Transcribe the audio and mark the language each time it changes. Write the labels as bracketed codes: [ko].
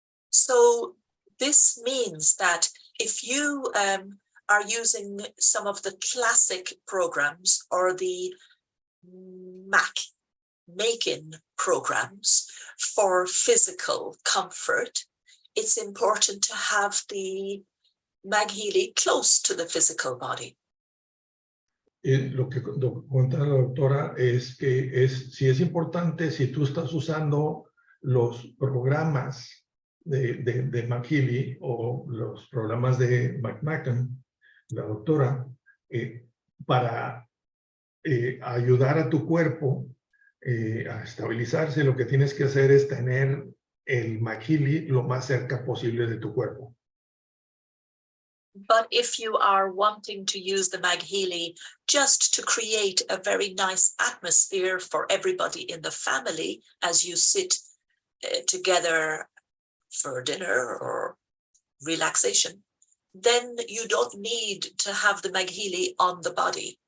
[en] So this means that if you are using some of the classic programs or the making programs for physical comfort, it's important to have the MagHealy close to the physical body. [es] Lo que cuenta la doctora es que sí es importante si tú estás usando los programas de MagHealy o los programas de McMacken, la doctora, para ayudar a tu cuerpo a estabilizarse, lo que tienes que hacer es tener el MagHealy lo más cerca posible de tu cuerpo. [en] But if you are wanting to use the MagHealy just to create a very nice atmosphere for everybody in the family as you sit together for dinner or relaxation, then you don't need to have the MagHealy on the body.